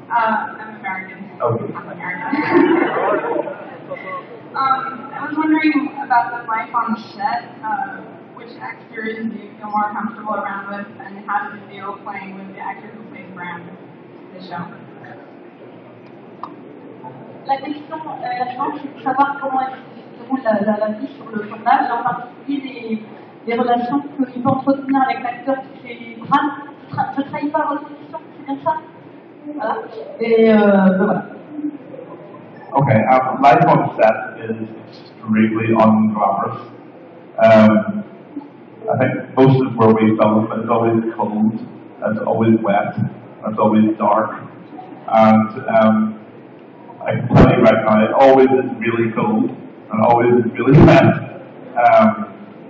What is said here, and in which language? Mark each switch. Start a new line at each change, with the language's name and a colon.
English: I'm American. Okay. I'm American. I was wondering about the life on set. which actors do you feel more comfortable around with, and how does it feel playing with the actor who plays Bram in the show?
French: La question, la chance, c'est de savoir comment se déroule la vie sur le tournage, en particulier les relations qu'il peut entretenir avec l'acteur qui fait Bram. Je ne trahis pas votre question, c'est bien ça? Voilà. Et voilà.
English: Okay, life on set is extremely unglamorous. I think most of where we film, it's always cold, it's always wet, it's always dark, and I can tell you right now, it always is really cold and always is really wet.